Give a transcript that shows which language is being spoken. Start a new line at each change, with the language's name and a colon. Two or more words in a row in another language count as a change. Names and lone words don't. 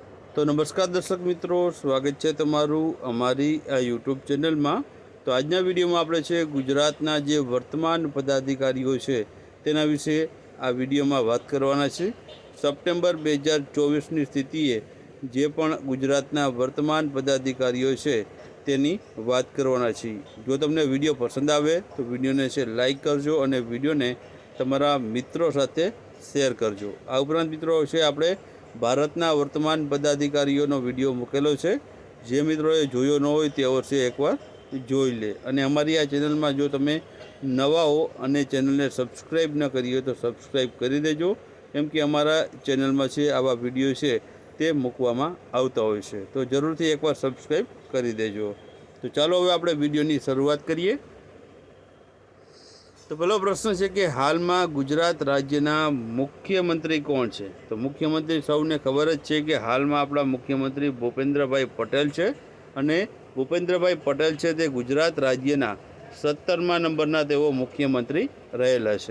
Hindi: तो नमस्कार दर्शक मित्रों, स्वागत है
Gujarati: તમારું અમારી આ યૂટ્યૂબ ચેનલ માં। તો આજના વિડિયો માં આપણે છે ગુજરાતના જે વર્તમાન પદાધિકારીઓ છે તેના વિષે આ વિડિયો માં વાત કરવાના છે। સપ્ટેમ્બર 2024 ની સ્થિતિએ જે પણ ગુજરાતના વર્તમાન પદાધિકારીઓ છે તેની વાત કરવાના છે। જો તમને વિડિયો પસંદ આવે તો વિડિયો ને છે લાઇક કરજો ઔર વિડિયો ને તમારા મિત્રો સાથે શેર કરજો। આ ઉપરાંત મિત્રો છે આપણે ભારતના વર્તમાન પદાધિકારીઓનો વિડિયો મૂકેલો છે, જે મિત્રોએ જોયો ન હોય તે અવશ્ય એકવાર જોઈ લે। અને અમારી આ ચેનલ માં જો તમે નવા હો અને ચેનલ ને સબ્સ્ક્રાઇબ ન કરી હો તો સબ્સ્ક્રાઇબ કરી દેજો, કેમ કે અમારા ચેનલ માં છે આવા વિડિયો છે તે મૂકવામાં આવતા હોય છે। તો જરૂરથી એકવાર સબ્સ્ક્રાઇબ કરી દેજો। તો ચાલો હવે આપણે વિડિયોની શરૂઆત કરીએ।
Hindi: तो पहलो प्रश्न है कि हाल में गुजरात राज्यना मुख्यमंत्री कौन है? तो मुख्यमंत्री
Gujarati: સૌને ખબર જ
Hindi: है कि हाल में अपना मुख्यमंत्री भूपेन्द्रभाई पटेल है।
Gujarati: અને ભૂપેન્દ્રભાઈ પટેલ હૈ તે ગુજરાત રાજ્યના 17મા નંબરના તેઓ મુખ્યમંત્રી રહેલા હૈ।